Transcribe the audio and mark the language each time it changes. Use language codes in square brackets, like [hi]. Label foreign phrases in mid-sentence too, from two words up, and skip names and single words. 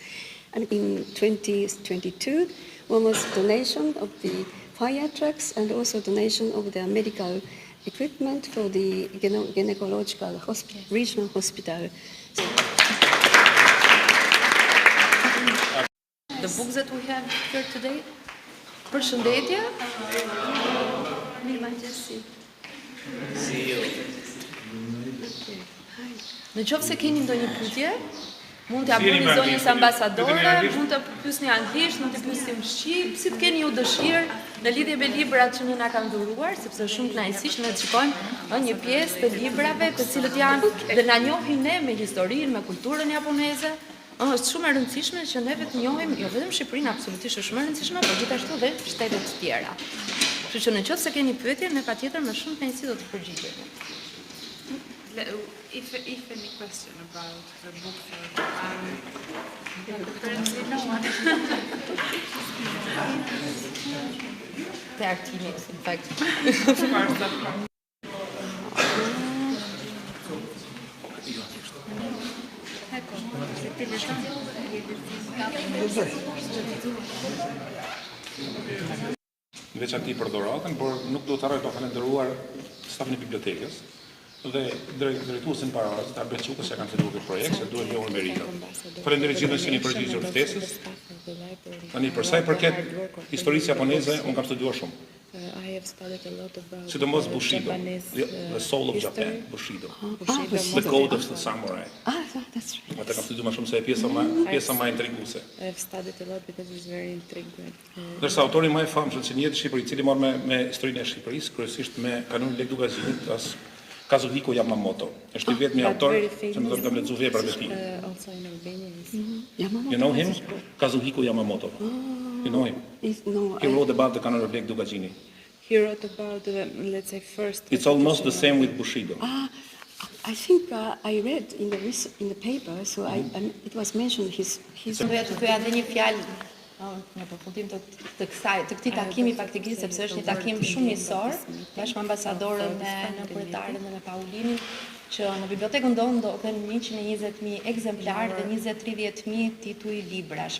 [en] And in 2022, one was donation of the fire trucks and also donation of the medical equipment for the gynecological regional hospital. The books that we have here today. [sq] Përshëndetje. Mirëmëngjesi. Në qoftë se keni ndonjë pyetje, mund t'ia bëni zonjës ambasadore, mund të pyesni anglisht, mund të pyesni në shqip, si të keni ju dëshirë në lidhje me librat që na kanë dhuruar, sepse është shumë kënaqësi që ne të shikojmë një pjesë të librave të cilët janë dhe na njohin ne me historinë, me kulturën japoneze. Është shumë e rëndësishme që ne vetë njohim jo vetëm Shqipërinë, absolutisht është shumë e rëndësishme, por gjithashtu dhe shtetet të tjera. Kështu që në qoftë se keni pyetje, ne patjetër me shumë kënaqësi do të përgjigjemi. [en] If any question about the book, apparently no one. The Artemis, in fact. Of course. [sq] Në veçanti për dhuratën, por nuk do të harroj të falenderuar stafin e bibliotekës dhe drejtuesin para Arbet Çukës që kanë filluar këtë projekt, se duhet njohur meritët. Falenderoj gjithë që keni përgjigjur ftesës. Tani për sa i përket historisë japoneze, unë kam studiuar shumë. Sidomos Bushido, [en] the soul of Japan, Bushido, the code of the samurai. That's right. [sq] Ata kam studiuar më shumë se pjesa më intriguese. [en] I've studied a lot because it's very intriguing. [sq] Ndërsa autori më i famshëm që njëhet në Shqipëri, i cili morë me historinë e Shqipërisë, kryesisht me kanonin Lekdugazinit, Kazuhiko Yamamoto. Është i vetmi autor që më do të kam lexuar veprat e tij. [en] Also in Albania is Yamamoto. You know him? has his book. Kazuhiko Yamamoto. You know him? No, He wrote about the canon of Lake Ducagini. He wrote about the, let's say, first. It's almost the same with Bushido. I think I read in the paper, so it was mentioned his. [sq] Doja të thoya edhe një fjalë në përfundim të këtij takimi faktikisht, sepse është një takim shumë njësor bashkë me ambasadorën, me nënpërjetaren dhe me Paulinin, që në bibliotekën tonë ndodhen 120.000 ekzemplar dhe 20-30.000 tituj librash.